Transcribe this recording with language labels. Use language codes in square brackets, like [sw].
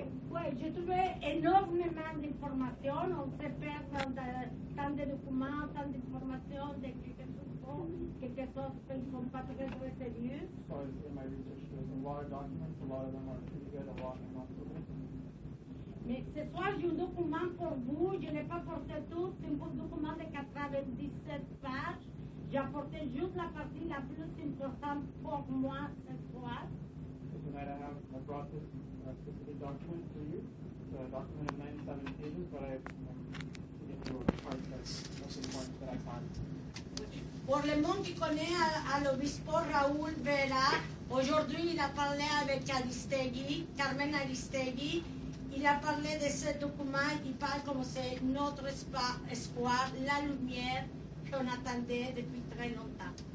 [fr] Ouais, j'ai trouvé énormément d'informations. On se perd dans tant de documents, tant d'informations, de quelque chose qui ne sont pas très sérieux. [en] So in my research, there's a lot of documents. A lot of them are pretty good, a lot are not so good. [fr] Mais ce soir, j'ai un document pour vous. Je n'ai pas porté tout. C'est un document de 97 pages. J'ai apporté juste la partie la plus importante pour moi ce soir. [en] So tonight I brought this specific document for you. It's a document of 97 pages, but I'm giving you a part that's most important that I find. [fr] Pour le monde qui connaît à l'obispo Raúl Vera, aujourd'hui il a parlé avec Carmen Aristegui. Il a parlé de ce document, il parle comme c'est notre espoir, la lumière qu'on attendait depuis très longtemps.